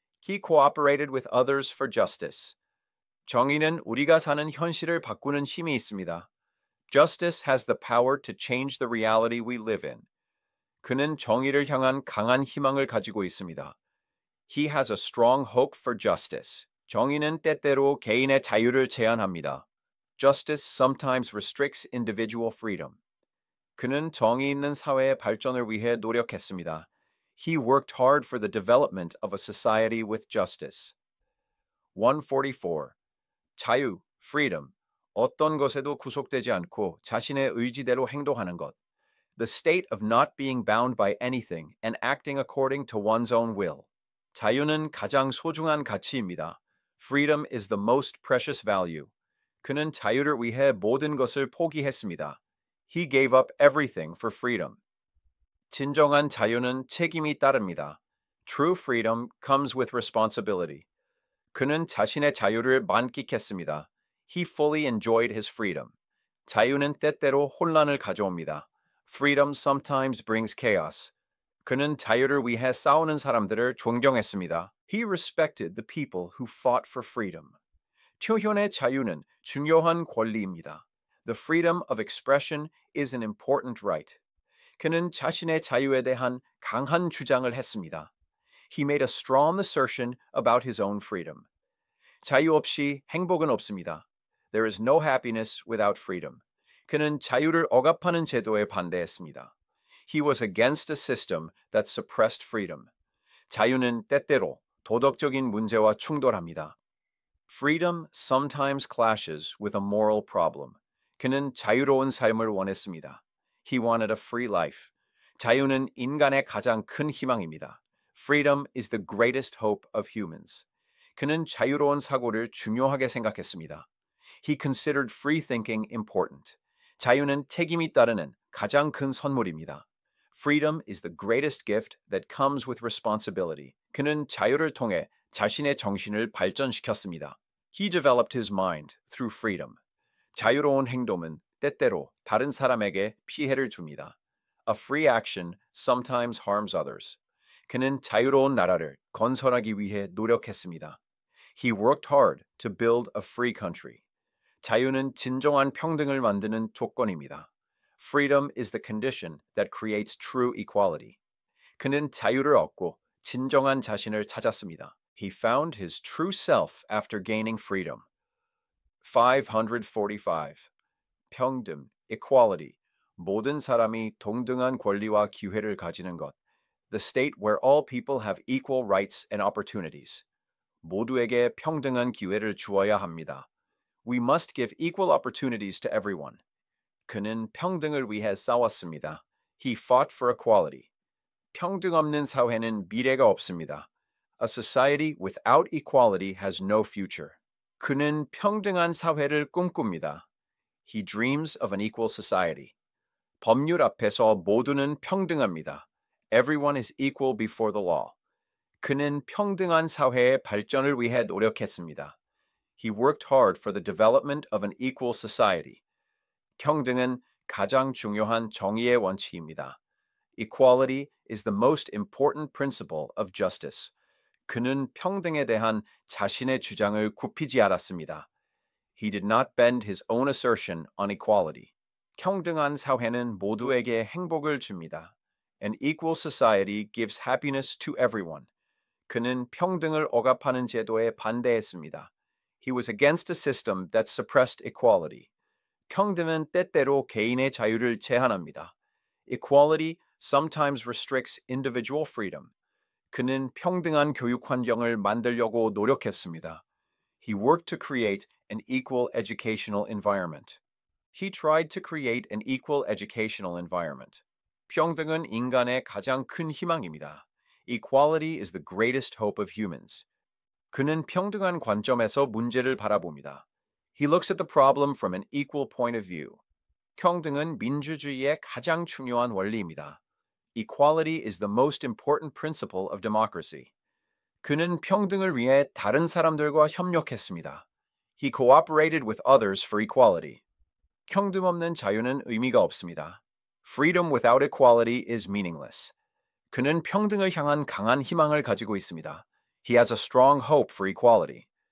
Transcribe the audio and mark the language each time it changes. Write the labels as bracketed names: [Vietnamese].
[English] He cooperated with others for justice. [Korean] 정의는 우리가 사는 현실을 바꾸는 힘이 있습니다. [English] Justice has the power to change the reality we live in. [Korean] 그는 정의를 향한 강한 희망을 가지고 있습니다. [English] He has a strong hope for justice. [Korean] 정의는 때때로 개인의 자유를 제한합니다. [English] Justice sometimes restricts individual freedom. [Korean] 그는 정의 있는 사회의 발전을 위해 노력했습니다. [English] He worked hard for the development of a society with justice. [Korean] 144. 자유, freedom. 어떤 것에도 구속되지 않고 자신의 의지대로 행동하는 것. [English] The state of not being bound by anything and acting according to one's own will. [Korean] 자유는 가장 소중한 가치입니다. [English] Freedom is the most precious value. [Korean] 그는 자유를 위해 모든 것을 포기했습니다. [English] He gave up everything for freedom. [Korean] 진정한 자유는 책임이 따릅니다. [English] True freedom comes with responsibility. [Korean] 그는 자신의 자유를 만끽했습니다. [English] He fully enjoyed his freedom. [Korean] 자유는 때때로 혼란을 가져옵니다. [English] Freedom sometimes brings chaos. [Korean] 그는 자유를 위해 싸우는 사람들을 존경했습니다. [English] He respected the people who fought for freedom. [Korean] 표현의 자유는 중요한 권리입니다. [English] The freedom of expression is an important right. [Korean] 그는 자신의 자유에 대한 강한 주장을 했습니다. [English] He made a strong assertion about his own freedom. [Korean] 자유 없이 행복은 없습니다. [English] There is no happiness without freedom. [Korean] 그는 자유를 억압하는 제도에 반대했습니다. [English] He was against a system that suppressed freedom. [Korean] 자유는 때때로 도덕적인 문제와 충돌합니다. [English] Freedom sometimes clashes with a moral problem. [Korean] 그는 자유로운 삶을 원했습니다. [English] He wanted a free life. [Korean] 자유는 인간의 가장 큰 희망입니다. [English] Freedom is the greatest hope of humans. [Korean] 그는 자유로운 사고를 중요하게 생각했습니다. [English] He considered free thinking important. [Korean] 자유는 책임이 따르는 가장 큰 선물입니다. [English] Freedom is the greatest gift that comes with responsibility. [Korean] 그는 자유를 통해 자신의 정신을 발전시켰습니다. [English] He developed his mind through freedom. [Korean] 자유로운 행동은 때때로 다른 사람에게 피해를 줍니다. [English] A free action sometimes harms others. [Korean] 그는 자유로운 나라를 건설하기 위해 노력했습니다. [English] He worked hard to build a free country. [Korean] 자유는 진정한 평등을 만드는 조건입니다. [English] Freedom is the condition that creates true equality. [Korean] 그는 자유를 얻고 진정한 자신을 찾았습니다. [English] He found his true self after gaining freedom. 545. [Korean] 평등, equality. 모든 사람이 동등한 권리와 기회를 가지는 것. [English] The state where all people have equal rights and opportunities. [Korean] 모두에게 평등한 기회를 주어야 합니다. [English] We must give equal opportunities to everyone. [Korean] 그는 평등을 위해 싸웠습니다. [English] He fought for equality. [Korean] 평등 없는 사회는 미래가 없습니다. [English] A society without equality has no future. [Korean] 그는 평등한 사회를 꿈꿉니다. [English] He dreams of an equal society. [Korean] 법률 앞에서 모두는 평등합니다. [English] Everyone is equal before the law. [Korean] 그는 평등한 사회의 발전을 위해 노력했습니다. [English] He worked hard for the development of an equal society. [Korean] 평등은 가장 중요한 정의의 원칙입니다. [English] Equality is the most important principle of justice. [Korean] 그는 평등에 대한 자신의 주장을 굽히지 않았습니다. [English] He did not bend his own assertion on equality. [Korean] 평등한 사회는 모두에게 행복을 줍니다. [English] An equal society gives happiness to everyone. [Korean] 그는 평등을 억압하는 제도에 반대했습니다. [English] He was against a system that suppressed equality. [Korean] 평등은 때때로 개인의 자유를 제한합니다. [English] Equality sometimes restricts individual freedom. [Korean] 그는 평등한 교육 환경을 만들려고 노력했습니다. [English] He worked to create an equal educational environment. He tried to create an equal educational environment. [Korean] 평등은 인간의 가장 큰 희망입니다. [English] Equality is the greatest hope of humans. [Korean] 그는 평등한 관점에서 문제를 바라봅니다. [English] He looks at the problem from an equal point of view. [Korean] 평등은 민주주의의 가장 중요한 원리입니다. [English] Equality is the most important principle of democracy. [Korean] 그는 평등을 위해 다른 사람들과 협력했습니다. [English] He cooperated with others for equality. [Korean] 평등 없는 자유는 의미가 없습니다. [English] Freedom without equality is meaningless. [Korean] 그는 평등을 향한 강한 희망을 가지고 있습니다. [English] He has a strong hope for equality.